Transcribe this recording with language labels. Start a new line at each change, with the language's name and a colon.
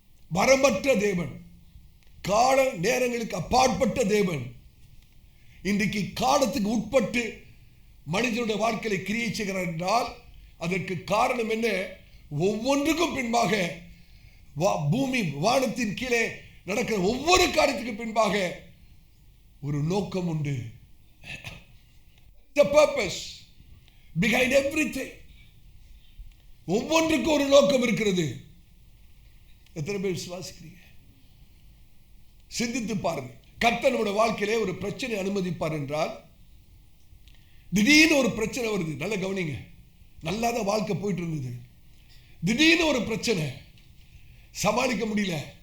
Tamil: வரம்பற்ற தேவன், கால நேரங்களுக்கு அப்பாற்பட்ட தேவன், இன்றைக்கு காலத்துக்கு உட்பட்டு மனிதனுடைய வாழ்க்கையை கிரியை செய்கிறார் என்றால் அதற்கு காரணம் என்ன? ஒவ்வொன்றுக்கும் பின்பாக பூமி வானத்தின் கீழே நடக்கிற ஒவ்வொரு காரியத்துக்கு பின்பாக ஒரு நோக்கம் உண்டு.
English: The purpose behind everything.
Tamil: ஒவ்வொன்றுக்கும் ஒரு நோக்கம் இருக்கிறது. எத்தனை பேர் விசுவாசிக்கிறீங்க? சிந்தித்து பாருங்க. கர்த்தர் நம்முடைய வாழ்க்கையிலே ஒரு பிரச்சனை அனுமதிப்பார் என்றால், திடீர்னு ஒரு பிரச்சனை வருது. நல்ல கவனிங்க. நல்லாதான் வாழ்க்கை போயிட்டு இருந்தது. திடீர்னு ஒரு பிரச்சனை, சமாளிக்க முடியல.